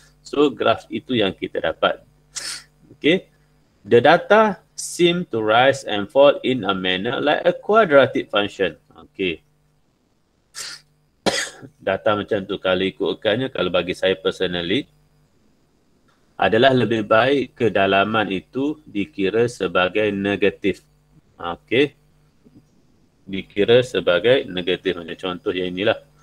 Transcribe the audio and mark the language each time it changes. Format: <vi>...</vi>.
<ms>So graf itu yang kita dapat. Okay.</ms> <en>The data seem to rise and fall in a manner like a quadratic function. Okay.</en> <ms>Data macam tu kalau ikutkannya, kalau bagi saya personally, adalah lebih baik kedalaman itu dikira sebagai negatif. Okay. Dikira sebagai negatif. Macam contoh yang inilah.</ms>